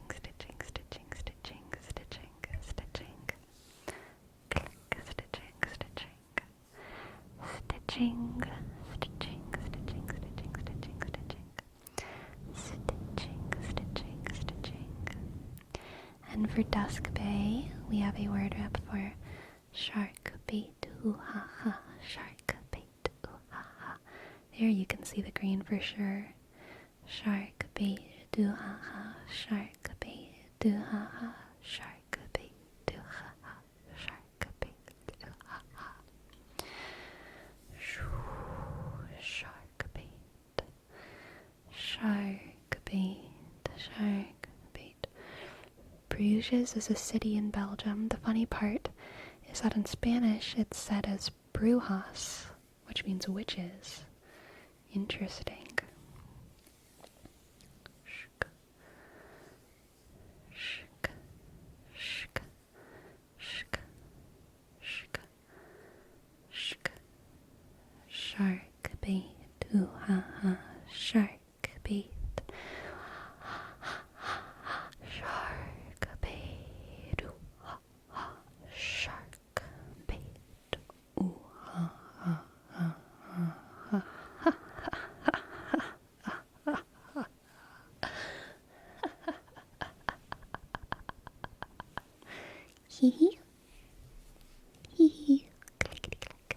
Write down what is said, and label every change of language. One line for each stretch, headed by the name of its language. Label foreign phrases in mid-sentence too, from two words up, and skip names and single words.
English: Click, stitching. stitching, stitching, stitching, stitching, stitching, stitching, stitching, stitching, stitching. And for Dusk Bay, we have a word rep for shark bait, ooh ha ha, shark bait, ooh ha ha. There you can see the green for sure. Shark bait, ooh ha ha, shark bait, ooh ha ha, shark bait, ooh ha ha, shark bait, ooh ha ha. Shark bait, shark bait, shark bait. Bruges is a city in Belgium. The funny part is that in Spanish it's said as brujas, which means witches. Interesting. Shk, shk, shk, shk, shk, shk. Shark bait, ooh ha ha, shark bait. Shark bait, ooh ha ha, shark bait, ooh ha ha ha ha ha. Hee hee. Hee hee. Clickety click.